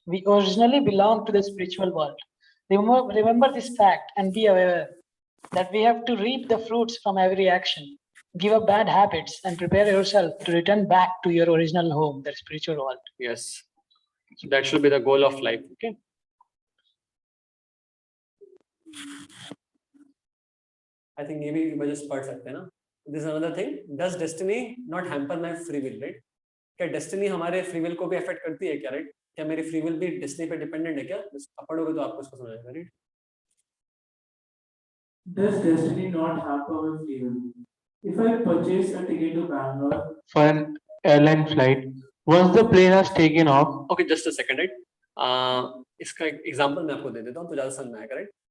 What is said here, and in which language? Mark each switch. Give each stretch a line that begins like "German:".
English: We originally belong to the spiritual world. Remember this fact and be aware that we have to reap the fruits from every action. Give up bad habits and prepare yourself to return back to your original home, the spiritual world. Yes, so that should be the goal of life. Okay. I think
Hindi: ये भी just पढ़ सकते हैं ना.
English: This is another thing. Does destiny not hamper my free will, right?
Hindi: क्या destiny हमारे free will को भी affect करती है क्या, right? क्या मेरी free will भी destiny पे dependent है क्या? आप पढ़ोगे तो आपको इसको समझ आएगा, right?
English: Does destiny not hamper my free will? If I purchase a ticket to Bangalore for an airline flight, once the plane has taken off. Okay, just a second, right?
Hindi: इसका एक example मैं आपको दे देता हूँ तो ज़्यादा समझ में आएगा, right?